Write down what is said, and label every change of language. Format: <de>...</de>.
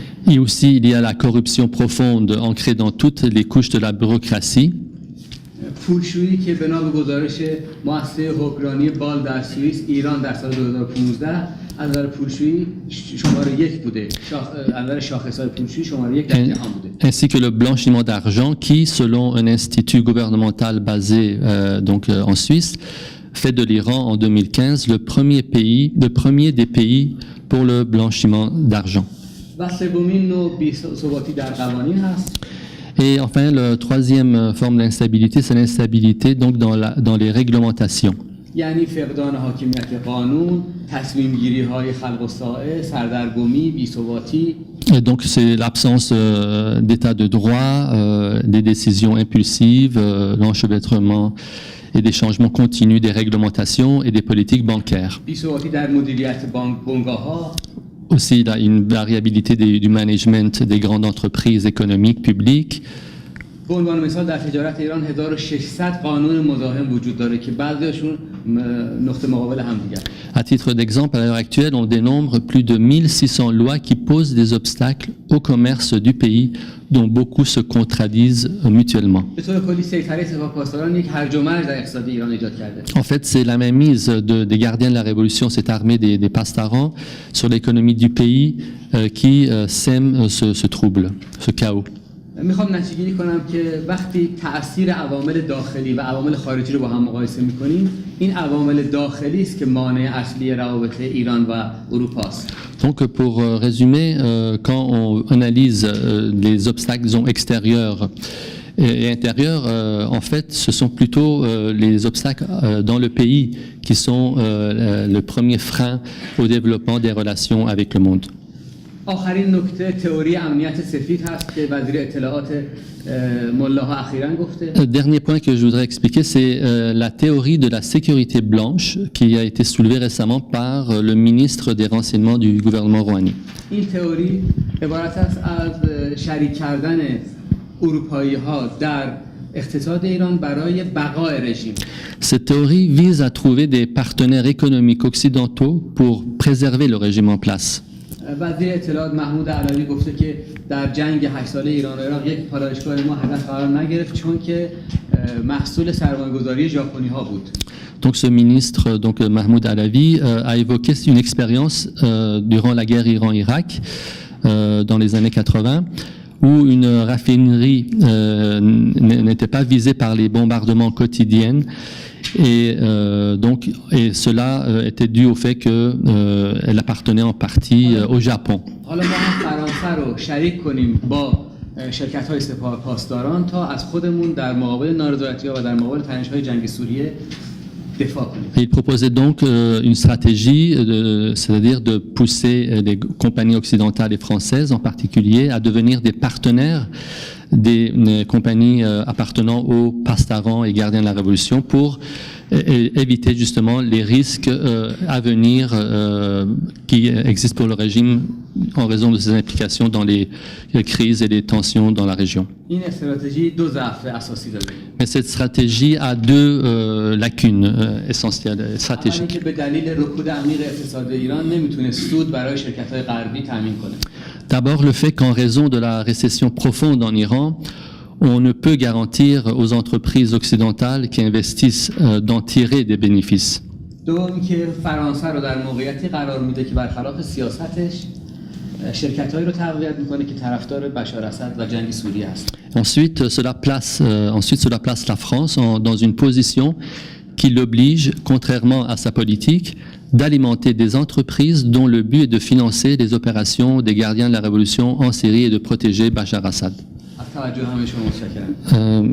<fr>Et aussi, il y a la corruption profonde ancrée dans toutes les couches de la bureaucratie.</fr> <fa>پولشویی که بنا به گزارش مؤسسه حکمرانی بال در سوئیس ایران در سال 2015 از نظر پولشویی شماره 1 بوده. از نظر شاخص‌های پولشویی شماره 1 در جهان بوده.</fa> <fr>Ainsi que le blanchiment d'argent qui, selon un institut gouvernemental basé en Suisse, fait de l'Iran en 2015 le premier des pays pour le blanchiment d'argent.</fr> <fa>و سومین نوع بی‌ثباتی در قوانین هست.</fa> <fr>Et enfin, la troisième forme d'instabilité, c'est l'instabilité donc dans les réglementations.</fr> <fa>یعنی فقدان حاکمیت قانون، تصمیم‌گیری‌های خلق الساعه، سردرگمی، بی‌ثباتی.</fa> <fr>Et donc c'est l'absence d'état de droit, des décisions impulsives, l'enchevêtrement et des changements continus des réglementations et des politiques bancaires.</fr> <fa>بی‌ثباتی در مدیریت بنگاه‌ها.</fa> <fr>Aussi, il y a une variabilité du management des grandes entreprises économiques publiques.</fr> <fa>به عنوان مثال در تجارت ایران 1600 قانون مزاحم وجود داره که بعضیشون نقطه مقابل هم دیگه.</fa> <fr>À titre d'exemple, à l'heure actuelle, on dénombre plus de 1600 lois qui posent des obstacles au commerce du pays, dont beaucoup se contradisent mutuellement.</fr> <fa>به طور کلی سیطره سپاهپاسداران یک هرج و مرج در اقتصاد ایران ایجاد کرده.</fa> <fr>En fait, c'est la mainmise des gardiens de la révolution, cette armée des pastarans, sur l'économie du pays qui sème ce trouble, ce chaos.</fr> <fa>میخوام نتیجه‌گیری کنم که وقتی تأثیر عوامل داخلی و عوامل خارجی رو با هم مقایسه می‌کنیم، این عوامل داخلی است که مانع اصلی روابط ایران و اروپا است.</fa> <fr>Donc pour résumer, quand on analyse les obstacles extérieurs et intérieurs, en fait, ce sont plutôt les obstacles dans le pays qui sont le premier frein au développement des relations avec le monde.</fr> <fa>آخرین نکته تئوری امنیت سفید هست که وزیر اطلاعات ملاها اخیراً گفته.</fa> <fr>Le dernier point que je voudrais expliquer, c'est la théorie de la sécurité blanche qui a été soulevée récemment par le ministre des Renseignements du gouvernement rouhani.</fr> <fa>این تئوری عبارت است از شریک کردن اروپایی‌ها در اقتصاد ایران برای بقای رژیم.</fa> <fr>Cette théorie vise à trouver des partenaires économiques occidentaux pour préserver le régime en place.</fr> <fa>وزیر اطلاعات محمود علوی گفته که در جنگ 8 ساله ایران و عراق یک پالایشگاه ما هدف قرار نگرفت چون که محصول سرمایه‌گذاری ژاپنی‌ها بود.</fa> <fr>Donc ce ministre, donc Mahmoud Alavi, a évoqué une expérience durant la guerre Iran-Irak dans les années 80, où une raffinerie n'était pas visée par les bombardements quotidiens, et cela était dû au fait qu'elle appartenait en partie au Japon.</fr> <fa>حالا ما هم فرانسه رو شریک کنیم با شرکت‌های سپاه پاسداران تا از خودمون در مقابل نارضایتی‌ها و در مقابل تنش‌های جنگ سوریه دفاع کنیم.</fa> <fr>Il proposait donc une stratégie, c'est-à-dire de pousser les compagnies occidentales et françaises en particulier à devenir des partenaires des compagnies appartenant aux pastarans et gardiens de la Révolution pour éviter justement les risques à venir qui existent pour le régime en raison de ses implications dans les crises et les tensions dans la région.</fr> <fa>این استراتژی دو ضعف اساسی داره.</fa> <fr>Mais cette stratégie a deux lacunes essentielles, stratégiques.</fr> <fa>که به دلیل رکود عمیق اقتصاد ایران نمیتونه سود برای شرکت‌های غربی تامین کنه.</fa> <fr>D'abord, le fait qu'en raison de la récession profonde en Iran, on ne peut garantir aux entreprises occidentales qui investissent d'en tirer des bénéfices.</fr> <fa>دوم که فرانسه رو در موقعیتی قرار میده که برخلاف سیاستش شرکت‌هایی رو تقویت میکنه که طرفدار بشار اسد و جنگ سوریه هست.</fa> <fr>Ensuite, cela place la France dans une position qui l'oblige, contrairement à sa politique, d'alimenter des entreprises dont le but est de financer les opérations des gardiens de la révolution en Syrie et de protéger Bachar Assad.</fr> <fa>از توجه همه شما متشکرم.</fa>